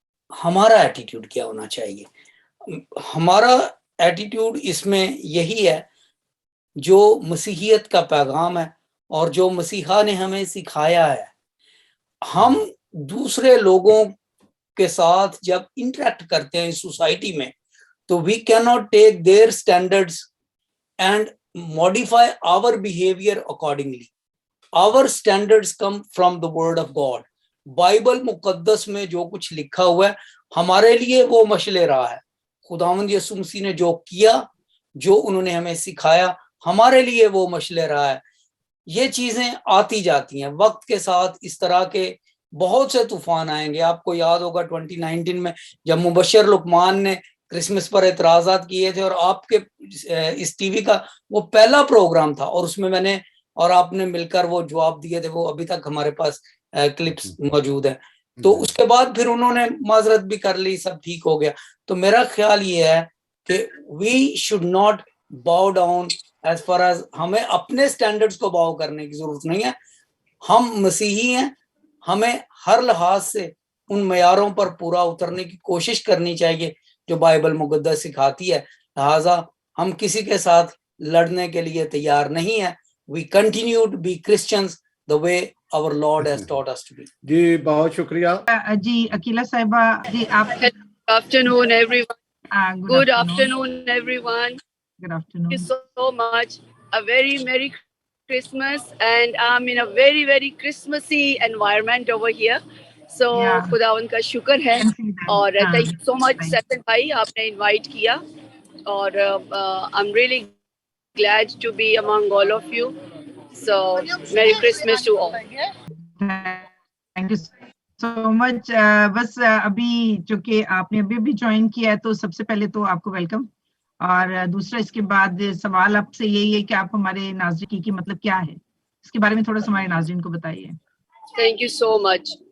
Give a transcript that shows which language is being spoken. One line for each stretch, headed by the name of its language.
Urdu: ہمارا ایٹیٹیوڈ کیا ہونا چاہیے؟ ہمارا ایٹیٹیوڈ اس میں یہی ہے جو مسیحیت کا پیغام ہے اور جو مسیحا نے ہمیں سکھایا ہے. ہم دوسرے لوگوں کے ساتھ جب انٹریکٹ کرتے ہیں سوسائٹی میں تو
English: We can not take their standards and modify our behavior accordingly. Our standards come from the word of God.
Urdu: Bible مقدس میں جو کچھ لکھا ہوا ہے ہمارے لیے وہ مشعل راہ ہے. خداوند یسوع مسیح نے جو کیا، جو انہوں نے ہمیں سکھایا، ہمارے لیے وہ مشعل راہ ہے. یہ چیزیں آتی جاتی ہیں وقت کے ساتھ. اس طرح کے بہت سے طوفان آئیں گے. آپ کو یاد ہوگا 2019 میں جب مبشر لقمان نے کرسمس پر اعتراضات کیے تھے، اور آپ کے اس ٹی وی کا وہ پہلا پروگرام تھا، اور اس میں نے اور آپ نے مل کر وہ جواب دیے تھے. وہ ابھی تک ہمارے پاس کلپس موجود ہیں. تو اس کے بعد پھر انہوں نے معذرت بھی کر لی، سب ٹھیک ہو گیا. تو میرا خیال یہ ہے کہ
English: we should not bow down as far as,
Urdu: ہمیں اپنے سٹینڈرڈز کو باؤ کرنے کی ضرورت نہیں ہے. ہم مسیحی ہیں، ہمیں ہر لحاظ سے ان معیاروں پر پورا اترنے کی کوشش کرنی چاہیے جو بائبل مقدس سکھاتی ہے. لہٰذا ہم کسی کے ساتھ لڑنے کے لیے تیار نہیں ہیں.
English: We continue to be Christians the way our Lord has taught us to be.
Urdu: جی بہت شکریہ. جی عقیلہ صاحبہ، جی آپ
English: Good afternoon, everyone. Good afternoon, everyone. Good afternoon. Thank you so much. A very Merry Christmas, and I'm in a very, very Christmassy environment over here.
Urdu: So, خداوند کا شکر ہے.
English: اور thank you so much, Satan bhai,
Urdu: آپ نے invite کیا.
English: اور I'm really glad to be among all of you. So, Merry Christmas to all. Thank you so much.
Urdu: بس ابھی چونکہ آپ نے ابھی جوائن کیا ہے تو سب سے پہلے تو آپ کو ویلکم، اور دوسرا اس کے بعد سوال آپ سے یہی ہے کہ آپ ہمارے ناظرین کی مطلب کیا ہے، اس کے بارے میں تھوڑا سا ہمارے ناظرین کو بتائیے.
English: Thank you so much.